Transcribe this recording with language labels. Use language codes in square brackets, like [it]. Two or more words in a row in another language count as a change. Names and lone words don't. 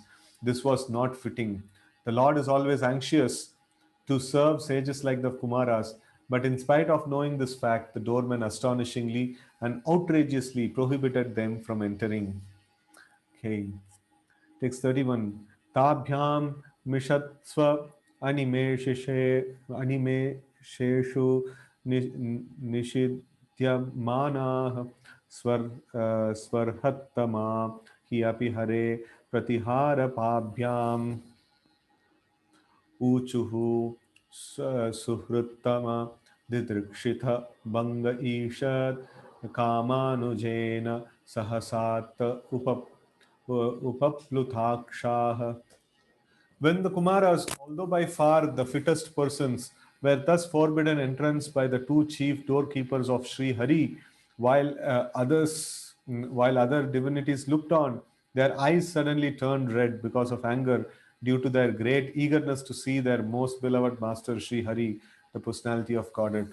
[en] This was not fitting. The Lord is always anxious to serve sages like the Kumaras, but in spite of knowing this fact, the doormen astonishingly and outrageously prohibited them from entering. Okay. Text 31. [sa] ताभ्यां मिषत्स्व अनिमेषेषु निषिध्यमाना स्वर्हत्तमा हि अपि हरे प्रतिहार पाभ्याम् ऊचुः सुहृत्तम दिदृक्षिथ भंग ईषत् कामानुजेन सहसात् उपप्लुताक्षाः. [en] When the Kumaras, although by far the fittest persons, were thus forbidden entrance by the two chief doorkeepers of Sri Hari, while other divinities looked on, their eyes suddenly turned red because of anger due to their great eagerness to see their most beloved master Sri Hari, the personality of Godhead.